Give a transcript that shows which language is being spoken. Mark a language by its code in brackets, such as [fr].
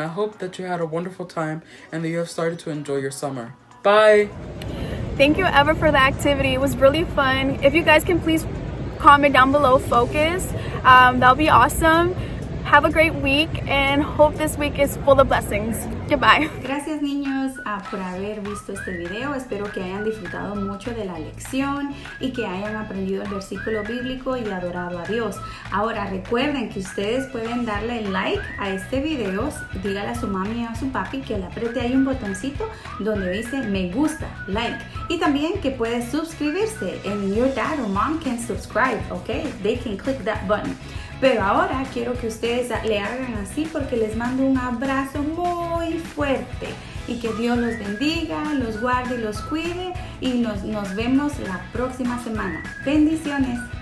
[en] I hope that you had a wonderful time and that you have started to enjoy your summer. Bye! Thank you, Ever, for the activity. It was really fun. If you guys can please comment down below, focus. That'll be awesome. Have a great week and hope this week is full of blessings. Goodbye. [es] Gracias niños por haber visto este video. Espero que hayan disfrutado mucho de la lección y que hayan aprendido el versículo bíblico y adorado a Dios. Ahora recuerden que ustedes pueden darle like a este video. Dígale a su mami o a su papi que le apriete ahí un botoncito donde dice me gusta, like. Y también que puede suscribirse. [en] And your dad or mom can subscribe, okay? They can click that button. [es] Pero ahora quiero que ustedes le hagan así porque les mando un abrazo muy fuerte y que Dios los bendiga, los guarde y los cuide y nos vemos la próxima semana. Bendiciones.